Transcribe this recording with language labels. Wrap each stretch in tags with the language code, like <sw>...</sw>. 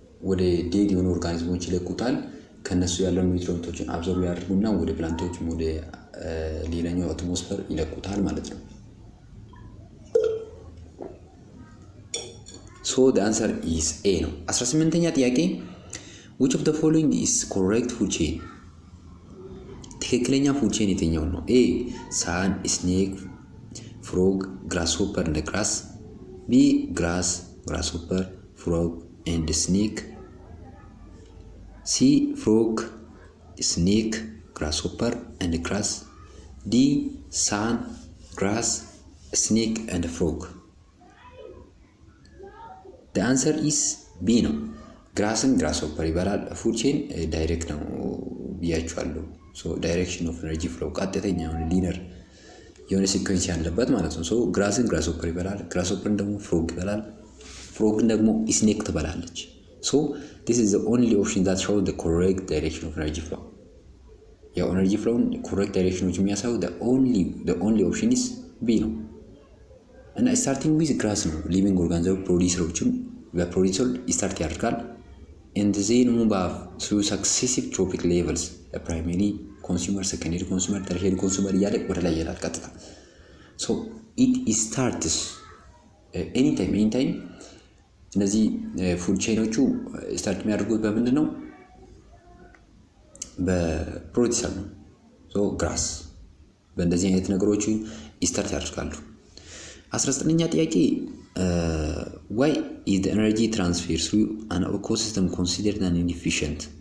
<am>ወደ ዴድ የሆኑ ኦርጋኒዝሞች ይለቁታል። ከነሱ ያለው ኒውትሪየንቶችን አብዞርብ ያደርጉና ወደ ፕላንቶች ወደ ሌላኛው አትሞስፌር ይለቁታል ማለት ነው።</am> <en>so the answer is A</en> <am>ነው። 18ኛ ጥያቄ</am> <en>which of the following is correct food chain?</en> <am>ትክክለኛ ፉድ ቼን የትኛው ነው?</am> <en>A sun, snake, frog, grasshopper and grass, B grass, grasshopper, frog and snake, C frog, snake, grasshopper and grass, D sun, grass, snake and frog? the answer is B</en> <am>ነው። ግራስን ግራስሆፐር ይበላል። ፉድ ቼን ዳይሬክት ነው ብያችኋለሁ። ሶ ዳይሬክሽን ኦፍ ኤነርጂ ፍሎ ቀጥተኛ የሆነ ሊነር የሆነ ሲኩዌንስ ያለበት ማለት ነው። ሶ ግራስን ግራስሆፐር ይበላል። ግራስሆፐርን ደግሞ ፍሮግ ይበላል። ፍሮግን ደግሞ ስኔክ ትበላለች። ሶ</am> <en>this is the only option that shows the correct direction of energy flow።</en> <am>ያው ኤነርጂ ፍሎውን ኮሬክት ዳይሬክሽኖች የሚያሳየው</am> <en>the only option is B</en> <am>ነው። እና ስታርቲንግ ዊዝ ግራስ ነው። ሊቪንግ ኦርጋኒዝም ፕሮዲውሰሮችም በፕሮዲውሰር ስታርት ያደርጋል።</am> <en>and then move up through successive trophic levels primary consumer secondary consumer tertiary consumer</en> <am>እያለ ወደ ላይ ይላል ቀጥታ።</am> <en>so it starts anytime</en> <am>እነዚህ ፉድ ቼኖቹ ስታርት የሚያደርጉት በምንድን ነው? በፕሮዲውሰር ነው። ሶ ግራስ በእንደዚህ አይነት ነገሮች ስታርት ያደርጋሉ። 19ኛ ጥያቄ</am> <en>why is the energy transfer through an ecosystem considered an inefficient?</en>